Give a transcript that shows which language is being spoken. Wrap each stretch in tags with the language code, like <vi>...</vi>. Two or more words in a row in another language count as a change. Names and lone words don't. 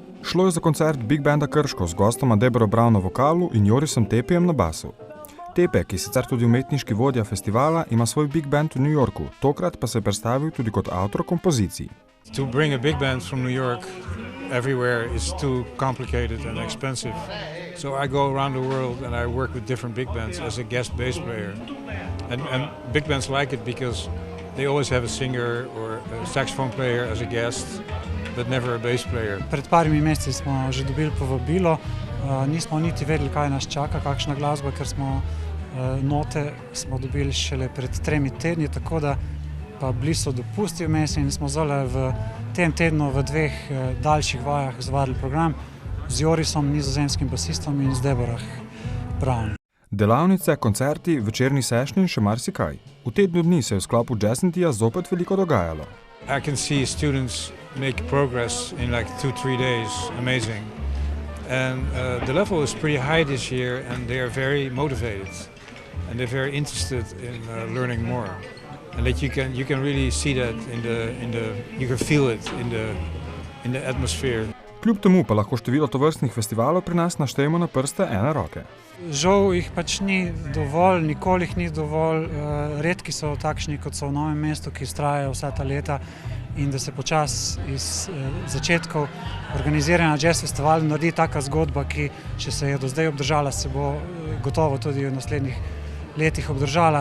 <sl>Šlo je za koncert Big Banda Krško z gostoma Debro Brown na vokalu in Jorisom Tepijem na basu. Tepe, ki je sicer tudi umetniški vodja festivala, ima svoj big band v New Yorku, tokrat pa se je predstavil tudi kot avtor kompozicij.</sl> <en>To bring a big band from New York everywhere is too complicated and expensive. So I go around the world and I work with different big bands as a guest bass player. And big bands like it because they always have a singer or a saxophone player as a guest, but never a bass player.</en> <sl>Pred parimi meseci smo že dobili povabilo, nismo niti vedeli, kaj nas čaka, kakšna glasba, ker smo note smo dobili šele pred 3 tedni, tako da pa bili so dopusti vmes in smo zdaj v tem tednu v 2 daljših vajah izvadili program z Jorisom, nizozemskim basistom, in z Debro Brown. Delavnice, koncerti, večerni sešni in še marsikaj. V tednu dni se je v sklopu Jazzentija zopet veliko dogajalo.</sl> <en>I can see students make progress in like 2-3 days, amazing. And the level is pretty high this year and they are very motivated and they're very interested in learning more. And that you can really see that you can feel it in the atmosphere.</en> <sl>Kljub temu pa lahko število tovrstnih festivalov pri nas naštejemo na prste ene roke. Žal jih pač ni dovolj, nikoli jih ni dovolj. Redki so takšni, kot so v Novem mestu, ki vztrajajo vsa ta leta, in da se počasi iz začetkov organiziranja jazz festivala naredi taka zgodba, ki, če se je do zdaj obdržala, se bo gotovo tudi v naslednjih letih obdržala.</sl>